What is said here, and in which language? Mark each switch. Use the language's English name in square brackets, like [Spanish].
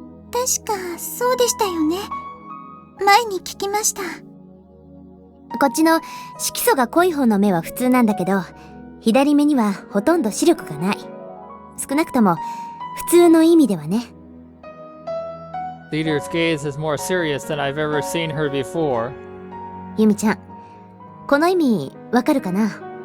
[Japanese] 確かそうでしたよね。前に聞きました。こっちの色素が濃い方の目は普通なんだけど、左目にはほとんど視力がない。少なくとも普通の意味ではね。 [English] Leader's gaze is more serious than I've ever seen her before. [Japanese] ユミちゃん、この意味わかるかな